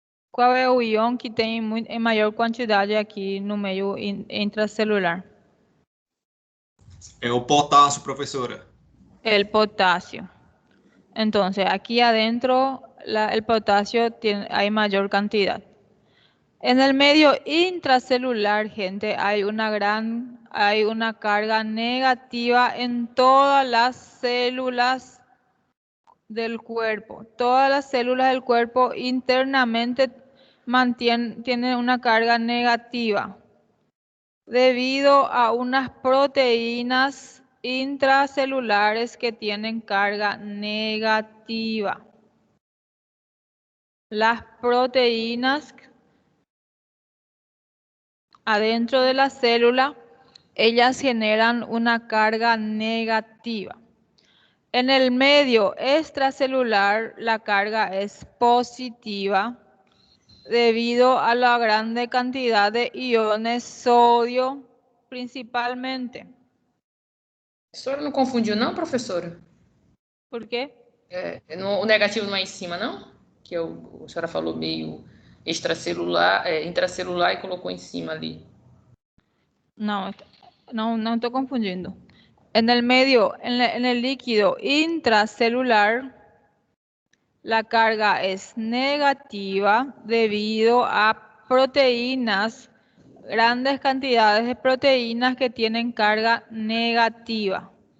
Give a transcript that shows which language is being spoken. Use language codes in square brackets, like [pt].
[pt] Qual é o íon que tem em maior quantidade aqui no meio intracelular? É o potássio, professora. [es] El potasio. Entonces, aquí adentro el potasio hay mayor cantidad. En el medio intracelular, gente, hay una carga negativa en todas las células del cuerpo. Todas las células del cuerpo internamente tienen una carga negativa debido a unas proteínas intracelulares que tienen carga negativa. Las proteínas adentro de la célula, ellas generan una carga negativa. En el medio extracelular, la carga es positiva debido a la grande cantidad de iones sodio, principalmente. [pt] A senhora não confundiu, não, professora? [es] ¿Por qué? [pt] O negativo não é em cima, não? Que a senhora falou meio extracelular, intracelular e colocou em cima ali. [es] No, no estoy confundiendo. En el medio, en el líquido intracelular, la carga es negativa debido a proteínas, grandes cantidades de proteínas que tienen carga negativa.